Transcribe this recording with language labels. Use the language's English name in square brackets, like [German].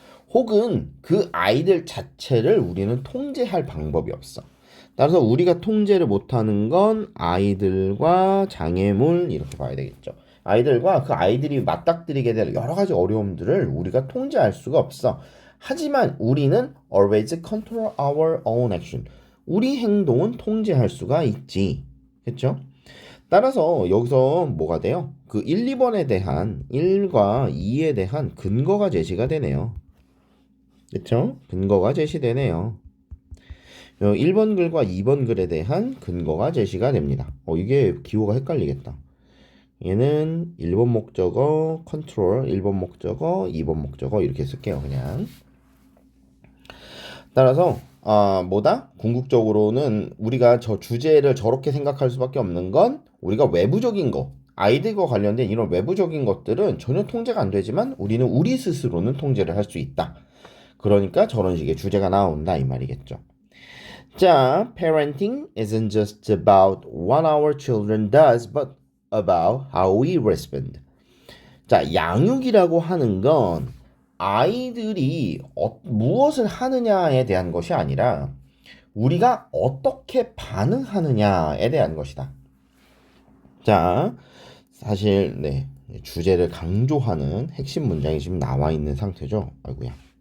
[Korean] 혹은 그 아이들 자체를 우리는 통제할 방법이 없어. 따라서 우리가 통제를 못하는 건 아이들과 장애물 이렇게 봐야 되겠죠. 아이들과 그 아이들이 맞닥뜨리게 될 여러 가지 어려움들을 우리가 통제할 수가 없어. 하지만 우리는 [English] always control our own action. [Korean] 우리 행동은 통제할 수가 있지. 그렇죠? 따라서 여기서 뭐가 돼요? 그 1, 2번에 대한 1과 2에 대한 근거가 제시가 되네요. 그렇죠? 근거가 제시되네요. 1번 글과 2번 글에 대한 근거가 제시가 됩니다. 이게 기호가 헷갈리겠다. 얘는 1번 목적어, 컨트롤, 1번 목적어, 2번 목적어 이렇게 쓸게요. 그냥. 따라서 뭐다? 궁극적으로는 우리가 저 주제를 저렇게 생각할 수밖에 없는 건 우리가 외부적인 거, 아이들과 관련된 이런 외부적인 것들은 전혀 통제가 안 되지만 우리는 우리 스스로는 통제를 할 수 있다. 그러니까 저런 식의 주제가 나온다 이 말이겠죠. [English] 자, parenting isn't just about what our children does, but about how we respond. [Korean] 자, 양육이라고 하는 건 아이들이 무엇을 하느냐에 대한 것이 아니라 우리가 어떻게 반응하느냐에 대한 것이다. 자, 사실 네, 주제를 강조하는 핵심 문장이 지금 나와 있는 상태죠. 아이고야.